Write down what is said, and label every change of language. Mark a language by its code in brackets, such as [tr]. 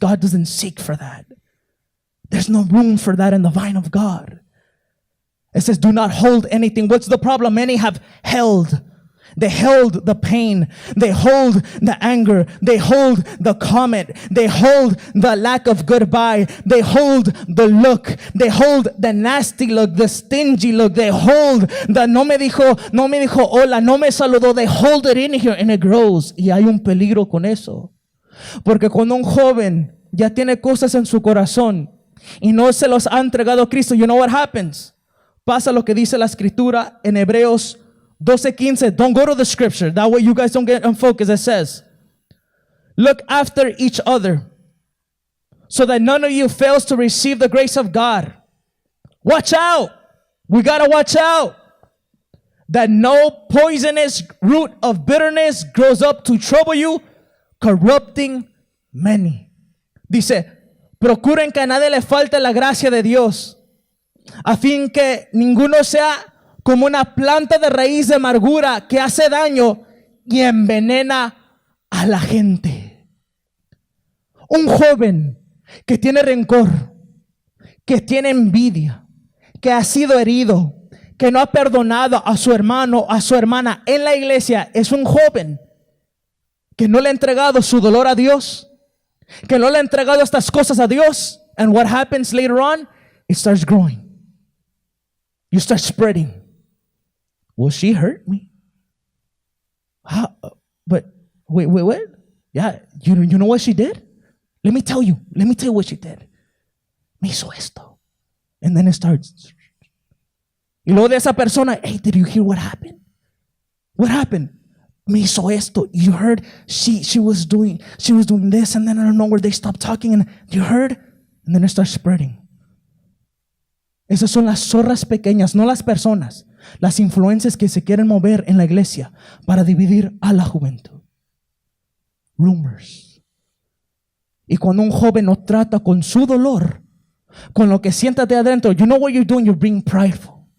[en] God doesn't seek for that. There's no room for that in the vine of God. It says, do not hold anything. What's the problem? Many have held. They hold the pain. They hold the anger. They hold the comment. They hold the lack of goodbye. They hold the look. They hold the nasty look, the stingy look. They hold the [es] no me dijo hola, no me saludó. [en] They hold it in here and it grows. [es] Y hay un peligro con eso. Porque cuando un joven ya tiene cosas en su corazón y no se los ha entregado a Cristo, [en] you know what happens? [es] Pasa lo que dice la escritura en Hebreos 12:15. [en] Don't go to the scripture. That way you guys don't get unfocused. It says, look after each other so that none of you fails to receive the grace of God. Watch out. We got to watch out that no poisonous root of bitterness grows up to trouble you, corrupting many. [es] Dice, procuren que a nadie le falte la gracia de Dios, a fin que ninguno sea como una planta de raíz de amargura que hace daño y envenena a la gente. Un joven que tiene rencor, que tiene envidia, que ha sido herido, que no ha perdonado a su hermano, a su hermana en la iglesia, es un joven que no le ha entregado su dolor a Dios, que no le ha entregado estas cosas a Dios. [en] And what happens later on? It starts growing. You start spreading. Well, she hurt me. How? But wait, what? Yeah, you know what she did? Let me tell you what she did. [es] Me hizo esto. [en] And then it starts. [es] Y luego de esa persona, [en] hey, did you hear what happened? What happened? Me hizo esto. You heard she was doing this, and then I don't know where they stopped talking, and you heard? And then it starts spreading. [es] Esas son las zorras pequeñas, no las personas, las influencias que se quieren mover en la iglesia para dividir a la juventud. Rumors. Y cuando un joven no trata con su dolor, con lo que sientas de adentro, [en] you know what you're doing? You're being prideful.